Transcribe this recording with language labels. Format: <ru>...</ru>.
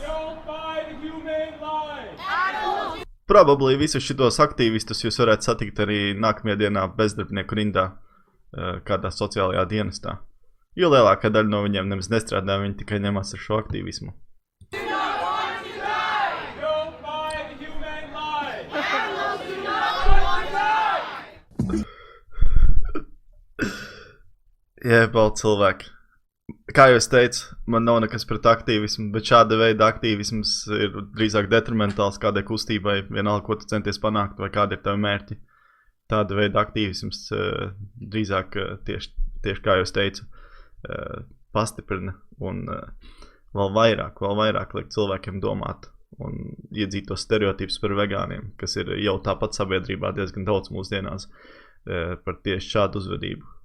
<en>Don't buy the humane lie. Animals. Probably</en> <lv>visus šitos aktīvistus jūs varētu satikt arī nākamajā dienā bezdarbnieku rindā kādā sociālajā dienestā. Jo lielākā daļa no viņiem nemaz nestrādā, viņi tikai ņemās ar šo aktīvismu.</lv> <en>Don't buy the humane lie. Animals do not want to die.</en> <lv>Jebal cilvēki. Kā jau es teicu, man nav nekas pret aktīvismu, bet šāda veida aktīvisms ir drīzāk detrimentāls kādai kustībai, vienalga, ko tu centies panākt vai kādi ir tavi mērķi. Tāda veida aktīvisms drīzāk tieši kā jau es teicu, pastiprina un vēl vairāk liek cilvēkiem domāt un iedzīt tos stereotipus par vegāniem, kas ir jau tāpat sabiedrībā diezgan daudz mūsdienās par tieši šādu uzvedību.</lv>